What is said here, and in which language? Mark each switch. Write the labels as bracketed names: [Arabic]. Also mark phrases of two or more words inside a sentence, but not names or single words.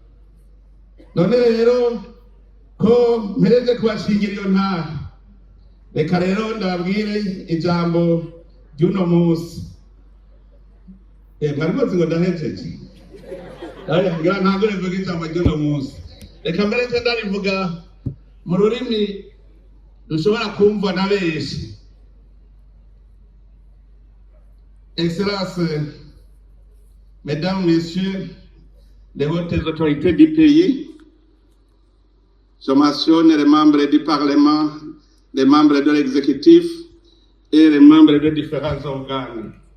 [Rundi] None rero ko mpereze kubashingira iyo ntara, reka rero ndababwire ijambo ry'uno munsi. Mwari muzi ngo ndahejeje? Ngira ntabwo rivuga ijambo ry'uno munsi. Reka mbereze ndarivuga mu rurimi dushobora kumva na benshi. [French] Excellences, Mesdames, Messieurs, les hautes autorités du pays, je mentionne les membres du Parlement, les membres de l'exécutif et les membres de différents organes.